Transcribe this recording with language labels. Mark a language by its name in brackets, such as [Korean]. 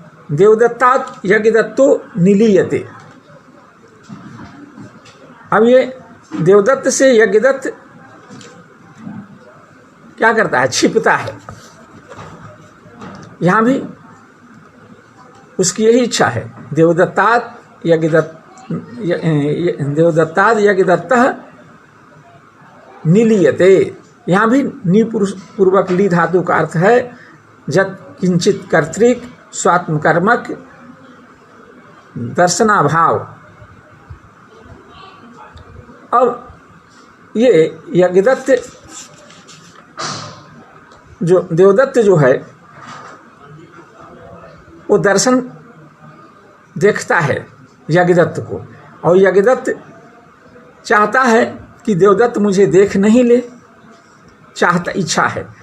[Sanskrit] देवदत्तात् यज्ञदत्तो निलीयते। [Hindi] अब ये देवदत्त से यज्ञदत्त क्या करता है, छिपता है। यहाँ भी उसकी यही इच्छा है। [Sanskrit] देवदत्तात् यज्ञदत्तः निलीयते। [Hindi] यहाँ भी नी पूर्वक ली धातु का अर्थ है [Sanskrit] जत किंचित कर्तृक स्वात्मकर्मक दर्शनाभाव। [Hindi] अब ये यज्ञदत्त जो देवदत्त जो है वो दर्शन देखता है यज्ञदत्त को, और यज्ञदत्त चाहता है कि देवदत्त मुझे देख नहीं ले, चाहता इच्छा है।